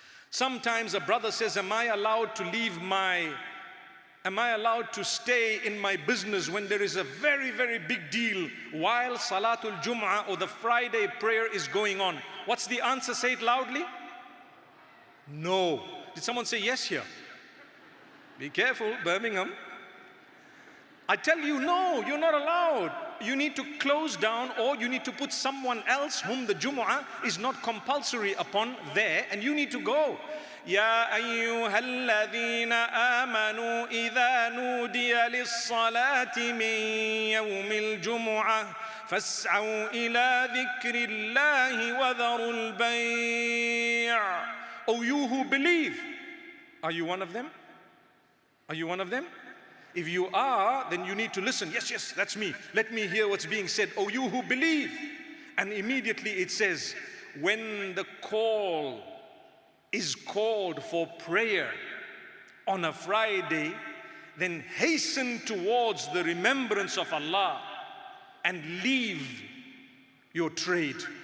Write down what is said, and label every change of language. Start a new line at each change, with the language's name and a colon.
English: Sometimes a brother says, am I allowed to stay in my business when there is a very, very big deal while Salatul Jum'ah or the Friday prayer is going on? What's the answer? Say it loudly. No. Did someone say yes here? Be careful, Birmingham. I tell you, no, you're not allowed. You need to close down, or you need to put someone else whom the Jumu'ah is not compulsory upon there, and you need to go.
Arabic: يا أيها الذين آمنوا إذا نودي للصلاة من يوم الجمعة فاسعوا إلى ذكر الله وذروا البيع.
English: O you who believe, are you one of them? Are you one of them? If you are, then you need to listen. Yes, yes, that's me. Let me hear what's being said. O you who believe. And immediately it says, when the call is called for prayer on a Friday, then hasten towards the remembrance of Allah and leave your trade.